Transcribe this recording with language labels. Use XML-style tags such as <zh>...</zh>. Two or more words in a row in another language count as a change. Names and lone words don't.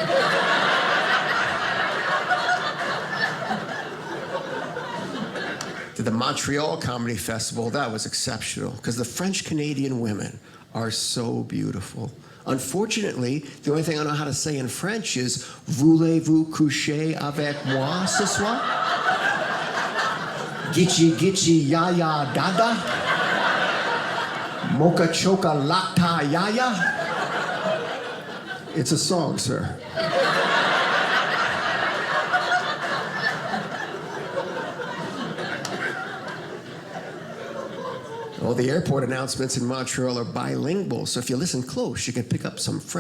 <en>To the Montreal Comedy Festival, that was exceptional, because the French-Canadian women are so beautiful. Unfortunately, the only thing I know how to say in French is,</en> <fr>"Voulez-vous coucher avec moi ce soir?" "Gitchi gitchi ya ya dada." "Mocha choca lata yaya."</fr> <en>It's a song, sir. All the airport announcements in Montreal are bilingual, so if you listen close, you can pick up some French.</en>